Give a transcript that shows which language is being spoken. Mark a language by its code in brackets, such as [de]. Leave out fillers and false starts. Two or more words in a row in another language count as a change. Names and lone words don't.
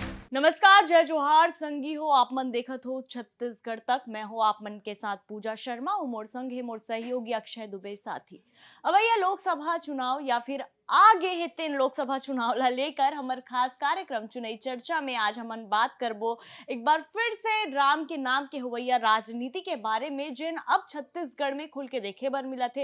[hne] नमस्कार, जय जोहार संगी हो आप मन देखत हो छत्तीसगढ़ तक। मैं हूँ आप मन के साथ पूजा शर्मा और मोर संग है मोर सहयोगी अक्षय दुबे साथी। अब यह लोकसभा चुनाव या फिर आगे है तीन लोकसभा चुनाव ला लेकर हमार खास कार्यक्रम चुनाई चर्चा में आज हमन बात करबो एक बार फिर से राम के नाम के हुवैया राजनीति के बारे में, जिन अब छत्तीसगढ़ में खुल के देखे बर मिला थे।